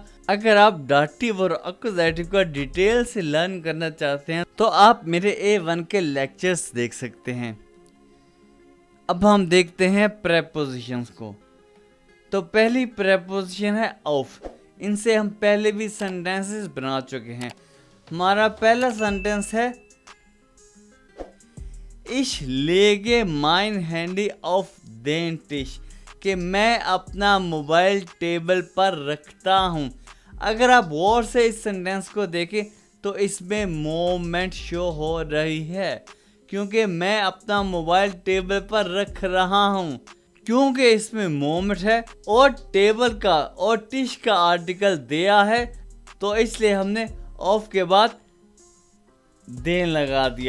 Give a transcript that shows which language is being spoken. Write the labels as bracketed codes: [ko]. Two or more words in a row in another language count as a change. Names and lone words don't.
[hi] अगर आप डाटिव और अक्यूजेटिव का डिटेल से लर्न करना चाहते हैं तो आप मेरे A1 के लेक्चर्स देख सकते हैं। अब हम देखते हैं प्रेपोजिशंस को। तो पहली प्रेपोजिशन है auf। इनसे हम पहले भी सेंटेंसेस बना चुके हैं। हमारा पहला सेंटेंस है [de] Ich lege mein Handy auf den Tisch, [hi] कि मैं अपना मोबाइल टेबल पर रखता हूँ। अगर आप गौर से इस सेंटेंस को देखें तो इसमें [en] moment show [hi] हो रही है, क्योंकि मैं अपना मोबाइल टेबल पर रख रहा हूँ। क्योंकि इसमें मोमेंट है और टेबल का और टिश का आर्टिकल दिया है, तो इसलिए हमने ऑफ के बाद देन लगा दिया।